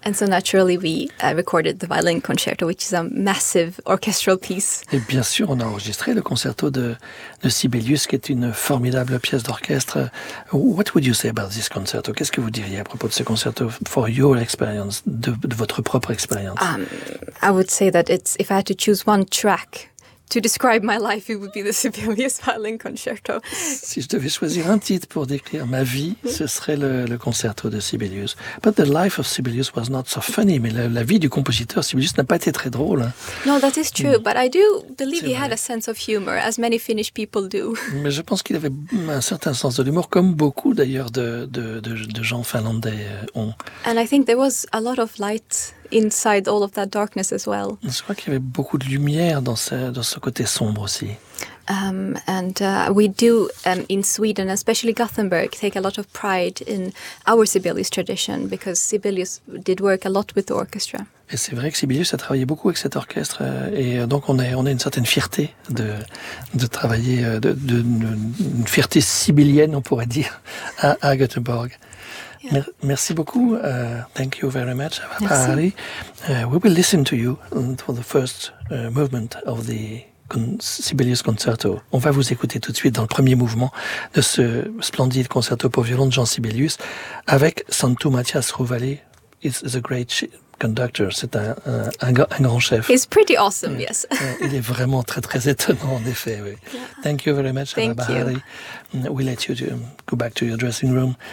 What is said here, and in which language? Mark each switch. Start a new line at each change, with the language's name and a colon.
English: And so naturally we recorded the violin concerto, which is a massive orchestral piece.
French: Et bien sûr, on a enregistré le concerto de Sibelius, qui est une formidable pièce d'orchestre.
English: What would you say about this concerto?
French: Qu'est-ce que vous diriez à propos de ce concerto
English: for your experience
French: de votre propre expérience?
English: I would say that it's, if I had to choose one track to describe my life, it would be the Sibelius Violin Concerto.
French: Si je devais choisir un titre pour décrire ma vie, ce serait le concerto de Sibelius.
English: But the life of Sibelius was not so funny.
French: Mais la vie du compositeur Sibelius n'a pas été très drôle.
English: No, that is true. But I do believe he had a sense of humor, as many Finnish people do.
French: Mais je pense qu'il avait un certain sens de l'humour, comme beaucoup d'ailleurs de gens finlandais ont.
English: And I think there was a lot of light inside all of that darkness as well.
French: Je crois qu'il y avait beaucoup de lumière dans ce côté sombre aussi.
English: We do in Sweden, especially Gothenburg, take a lot of pride in our Sibelius tradition because Sibelius did work a lot with the orchestra.
French: Et c'est vrai que Sibelius a travaillé beaucoup avec cet orchestre et donc on a une certaine fierté de travailler, une fierté sibélienne, on pourrait dire, à Gothenburg.
English: Yeah.
French: Merci beaucoup.
English: Thank you very much.
French: Merci.
English: We will listen to you for the first movement of the Sibelius Concerto.
French: On va vous écouter tout de suite dans le premier mouvement de ce splendide concerto pour violon de Jean Sibelius avec Santu Matthias Ruvalli.
English: He's the great conductor.
French: C'est un grand chef.
English: He's pretty awesome, yes.
French: Il est vraiment très, très étonnant, en effet. Oui.
English: Yeah. Thank you very much, Anna Bahari. We let you go back to your dressing room.